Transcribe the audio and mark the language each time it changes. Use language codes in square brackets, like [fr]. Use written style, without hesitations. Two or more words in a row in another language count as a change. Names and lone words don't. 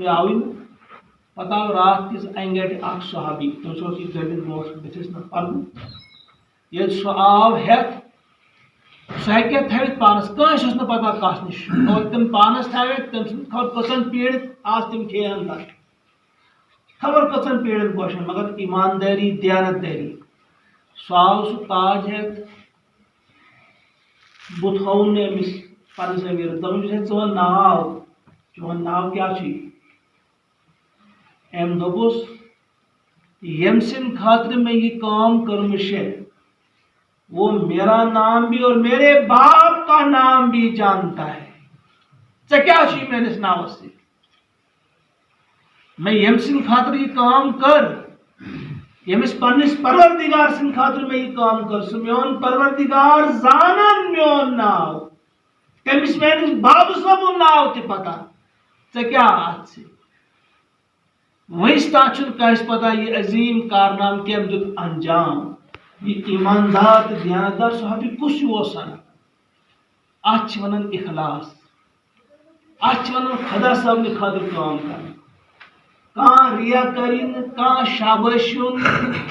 [ks] آوٕے نہٕ پتہٕ آو راتھ کِس انہِ گٹہِ اکھ صحابی تٔمِس اوس یہِ دٔلیٖل برونٛٹھ بٕتھِس نہ پرنہٕ ییٚلہِ سُہ آو ہٮ۪تھ سُہ ہیٚکہِ ہا تھٲوِتھ پانس کٲنٛسہِ اوس نہٕ پتہ کس نِش اور تِم پانس تھاوِتھ تٔمۍ سٕنٛدۍ خبر کٔژن پیٖڑِتھ آز تِم کھیٚہن تتھ خبر کٔژن پیٖڑن پوشن مگر ایماندٲری دیانت دٲری سُہ آو سُہ تاج ہٮ۪تھ بہٕ تھووُن نہٕ أمِس پننِس أمیٖرس دوٚپُن ہے ژٕ وَن ناو چون ناو کیٛاہ چھُے أمۍ دوٚپُس ییٚمہِ سٕنٛدِ خٲطرٕ مےٚ یہِ کٲم کٔرمٕژ چھےٚ [ur] وہ میرا نام بھی اور میرے باپ کا نام بھی جانتا ہے [ks] ژےٚ کیٛاہ چھُے میٲنِس ناوس سۭتۍ مےٚ ییٚمہِ سٕنٛدِ خٲطرٕ یہِ کٲم کٔر ییٚمِس پننِس پروردگار سٕنٛدِ خٲطرٕ مےٚ یہِ کٲم کٔر سُہ میون پروردگار زانان میون ناو تٔمِس میٲنِس بابہٕ صٲبُن ناو تہِ پتہ ژےٚ کیٛاہ اتھ سۭتۍ وٕنِس تام چھُنہٕ کٲنٛسہِ پتہ یہِ عظیٖم کارنامہٕ کٔمۍ دیُت انجام یہ ایماندار تہٕ دیانتدار صحابی کُس ہیوٗ اوس سنان اتھ چھِ ونان اخلاص اتھ چھِ ونان خدا صٲبنہِ خٲطرٕ کٲم کرٕنۍ کانٛہہ ریاکٲری نہٕ کانٛہہ شابٲشی ہُنٛد